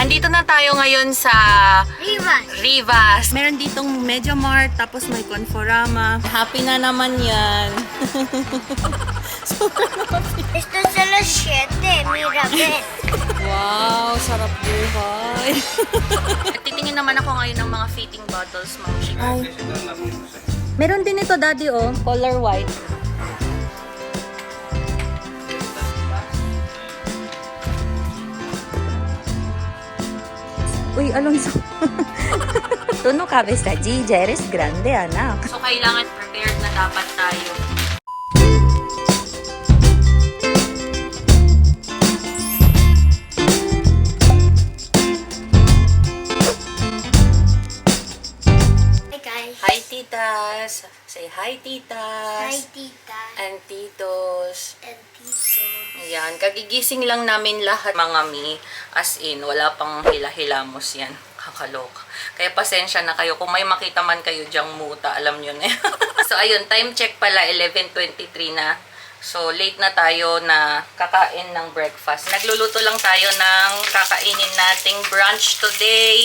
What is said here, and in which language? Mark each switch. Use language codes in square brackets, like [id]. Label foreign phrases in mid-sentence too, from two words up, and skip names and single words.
[tl] Andito na tayo ngayon sa Rivas. Meron ditong Media Mart, tapos may Conforama. Happy na naman yan. [es] Esto es a las 7, mira, ven. [tl] Wow, sarap buhay. Titingin naman ako ngayon ng mga [en] fitting bottles, [tl] Ma'am Chick. Ay. Meron din ito, Daddy, oh. [en] Color white. [tl] Uy, [es] Alonso. Tú no cabes allí, ya eres grande, anak. [tl] So, kailangan prepared na dapat tayo. [en] Hi guys. Hi, titas. Say hi, titas. Hi tita And titos. and tito. [tl] Ayan, kagigising lang namin lahat, mga mi. [en] As in, [tl] wala pang hila-hilamos yan. Kakaloka. Kaya pasensya na kayo. Kung may makita man kayo dyang muta, alam nyo na. So, ayun, [en] time check [tl] pala, 11:23 na. So, late na tayo na kakain ng breakfast. Nagluluto lang tayo ng kakainin nating brunch today.